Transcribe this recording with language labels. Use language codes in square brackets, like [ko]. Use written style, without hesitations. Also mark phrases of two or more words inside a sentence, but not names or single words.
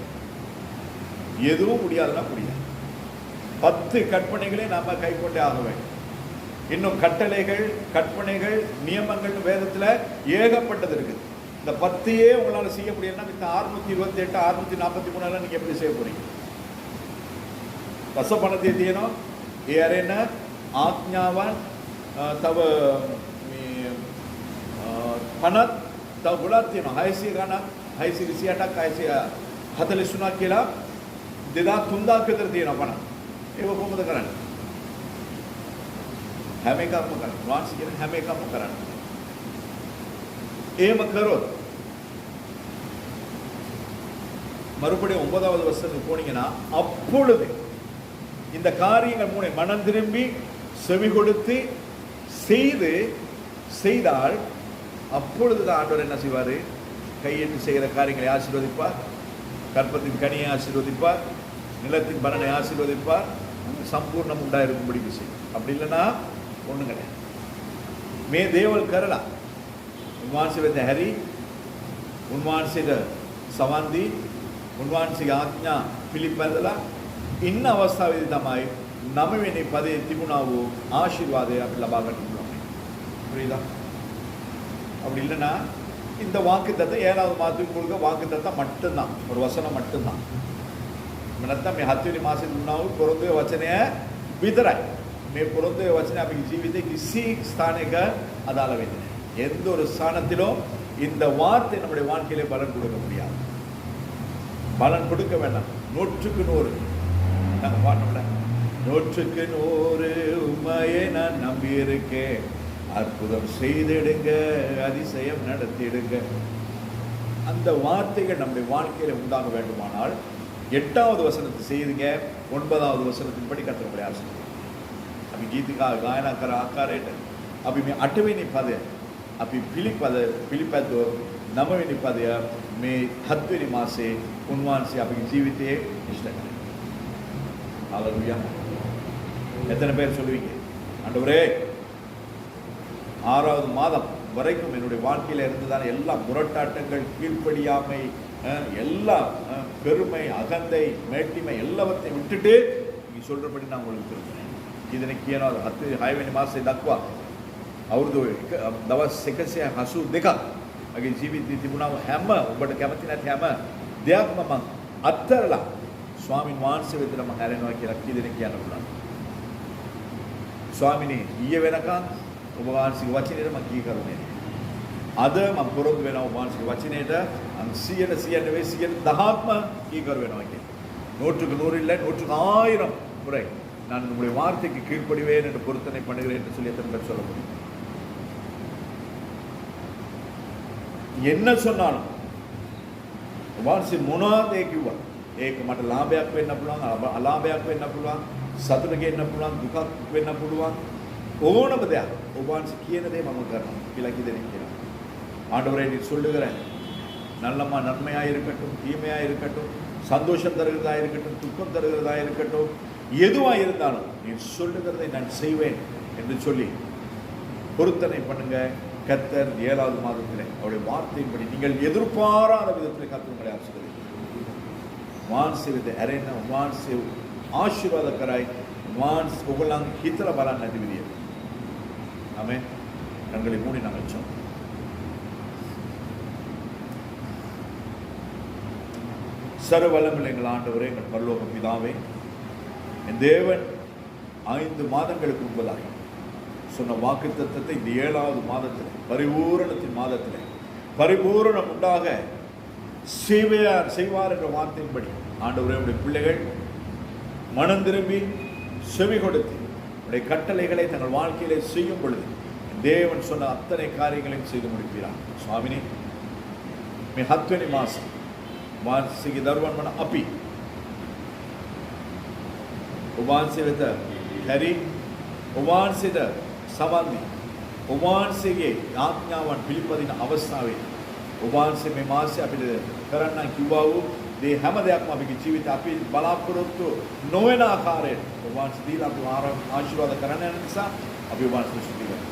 [ta] எதுவும் முடியாதுன்னா முடியாது. 10 கற்பனைகளை நாம கை கொண்டே ஆக வேண்டும். இன்னும் கட்டளைகள், கற்பனைகள், நியமங்கள் வேதத்தில் ஏகப்பட்டது இருக்குது. இந்த 10ஐயே உங்களால் செய்ய முடியும்னா இந்த 628 643 நீங்க எப்படி செய்ய போறீங்க? [si] දසපනතිය තියෙනවා. ඒ ඇරෙන ආඥාවන් තව මේ 50 තව ගොඩක් තියෙනවා. 600 ගණන් 628ක් 643ක් කියලා 2000 විතර තියෙනවා 50. ඒක කොහොමද කරන්නේ? හැම එකක්ම කරන්න. වාන්ස් කියන හැම එකක්ම කරන්න. එහෙම කරොත් [ta] மறுபடியும் 9வது வசனத்துக்கு போனீங்கன்னா அப்பொழுது இந்த காரியங்கள் மூணு மனம் திரும்பி செவி கொடுத்து செய்தால் அப்பொழுதுதான் ஆண்டவர் என்ன செய்வார்? கையெட்டு செய்கிற காரியங்களை ஆசீர்வதிப்பார், கற்பத்தின் கனியை ஆசீர்வதிப்பார், நிலத்தின் பலனை ஆசீர்வதிப்பார், சம்பூர்ணம் உண்டாயிருக்கும்படிக்கு செய்யும். அப்படி இல்லைன்னா ஒன்றும் கிடையாது. [si] මේ දේවල් කරලා උන්වහන්සේ වෙත හැරි, උන්වහන්සේට සවන් දී, උන්වහන්සේගේ ආඥා පිළිපැදලා ඉන්න අවස්ථාවේදී තමයි 9 වෙනි පදයේ තිබුණා වූ ආශිර්වාදය අපි ලබා ගන්න පුළුවන්. [ta] புரியுதா? அப்படி இல்லைன்னா இந்த வாக்குத்தத்தை 7வது மாதத்துக்கு கொடுக்க வாக்குத்தத்தை மட்டும்தான், ஒரு வசனம் மட்டும்தான். [si] නැත්නම් මේ 7 වෙනි මාසෙ දුන්නා වූ පොරොන්දුවේ වචනය විතරයි. මේ පොරොන්දුවේ වචනය අපේ ජීවිතේ කිසි ස්ථානයක අදාළ වෙන්නේ නැහැ. [ta] எந்த ஒரு ஸ்தானத்திலும் இந்த வார்த்தை நம்முடைய வாழ்க்கையிலே பலன் கொடுக்க முடியாது. பலன் கொடுக்க வேண்டாம். 100க்கு 100 நாங்கள் பாட்டோம்ல, 100க்கு 100 உண்மையை நான் நம்பி இருக்கேன், அற்புதம் செய்திடுங்க, அதிசயம் நடத்திடுங்க. அந்த வார்த்தைகள் நம்முடைய வாழ்க்கையில உண்டாக வேண்டுமானால் 8வது வசனத்தை செய்துங்க, 9வது வசனத்தின் படி கர்த்தருடைய ஆசீர்வாதம். [si] අපි ගීතිකා ගායනා කර ආකාරයට අපි මේ 8වෙනි පදය අපි පිළිපැද්දුවොත් 9වෙනි පදය මේ 7වෙනි මාසයේ උන්වහන්සේ අපේ ජීවිතයේ ඉෂ්ට කරනවා. ஹalleluya. எத்தனை பேர் சொல்லுவீங்க, ஆண்டவரே 6வது மாதம் வரைக்கும் என்னுடைய வாழ்க்கையில இருந்ததான எல்லா முரட்டாட்டங்கள், கீழ்ப்படியாமை, எல்லா பெருமை, அகந்தை, மேட்டிமை எல்லாவற்றையும் விட்டுட்டு நீங்க சொல்றபடி நான் உங்களுக்கு திரும்புறேன். ಇದನ್ನ කියනවා 6වෙනි මාසයේ දක්වා අවුරුදු දවස් 182ක් මගේ ජීවිතේ තිබුණා හැම ඔබට කැමති නැති හැම දෙයක්ම මම අත්හැරලා ස්වාමීන් වහන්සේ වෙතට මම හැරෙනවා කියලා කී දෙනෙක් කියන්න පුළුවන්. ස්වාමිනේ ඊයේ වෙනකන් ඔබ වහන්සේගේ වචනයට මම කී කරුනේ. අද මම පොරොන්දු වෙනවා ඔබ වහන්සේගේ වචනයට 100%ක්ම කී කරු වෙනවා කියලා. [ta] 100க்கு 100 இல்லை 100,000 முறை நான் உங்களுடைய வார்த்தைக்கு கீழ்ப்படிவேன் என்று பொருத்தனை பண்ணுகிறேன் என்று சொல்லி எத்தனை பேர் சொல்ல முடியும்? என்ன சொன்னாலும் வார்த்தை [si] මොනවාදේ කිව්වා ඒක මට ලාභයක් වෙන්න පුළුවන්, අලාභයක් වෙන්න පුළුවන්, සතුට ගේන්න පුළුවන්, දුකක් වෙන්න පුළුවන්, ඕනම දෙයක් ඔබ වහන්සේ කියන දේ මම කරනවා කියලා කියෙදෙනෙක් කියනවා. [ta] ஆண்டவரே நீ சொல்லுகிறேன் நல்லம்மா நன்மையாக இருக்கட்டும், தீமையாக இருக்கட்டும், சந்தோஷம் தருகிறதா இருக்கட்டும், துக்கம் தருகிறதா இருக்கட்டும், எதுவாக இருந்தாலும் நீ சொல்லுகிறதை நான் செய்வேன் என்று சொல்லி பொருத்தனை பண்ணுங்க. கர்த்தர் 7வது மாதத்திலே அவருடைய வார்த்தையின்படி நீங்கள் எதிர்பாராத விதத்தில் கர்த்தர் உங்களை ஆசீர்வதிப்பார். [si] වහන්සේ වෙත ඇරෙන්න, වහන්සේ ආශිර්වාද කරයි, වහන්සේ ඔයගොල්ලන් හිතලා බලන්න නැති විදියට. ආමෙන්. [ta] கண்களை மூடி நாங்கள் சொன்னோம். சர்வவல்லமையுள்ள எங்கள் ஆண்டவரே, எங்கள் பரலோக பிதாவே, என் தேவன் 5 மாதங்களுக்கு முன்பதாக சொன்ன வாக்குத்தத்தத்தை இந்த 7வது மாதத்தில், பரிபூரணத்தின் மாதத்தில் பரிபூரணம் உண்டாக செய்வார் என்ற வார்த்தையின்படி ஆண்டவரே உடைய பிள்ளைகள் மனம் திரும்பி செவி கொடுத்து உடைய கட்டளைகளை தங்கள் வாழ்க்கையிலே செய்யும் பொழுது தேவன் சொன்ன அத்தனை காரியங்களையும் செய்து முடிக்கிறார். [si] சுவாமினி මේ 7වෙනි මාසෙ වහන්සේගේ දරුවන් වන අපි ඔබ වහන්සේ වෙත හැරි ඔබ වහන්සේට සවන් දී ඔබ වහන්සේගේ ආඥාවන් පිළිපදින අවස්ථාවේ ඔබ වහන්සේ මේ මාසෙ අපිට කරන්න කිව්වා වූ මේ හැම දෙයක්ම අපේ ජීවිතේ අපි බලාපොරොත්තු නොවන ආකාරයට ඔබ වහන්සේ දීලා අපි ආශිර්වාද කරන්න යන නිසා අපි ඔබ වහන්සේ ස්තුති කරනවා.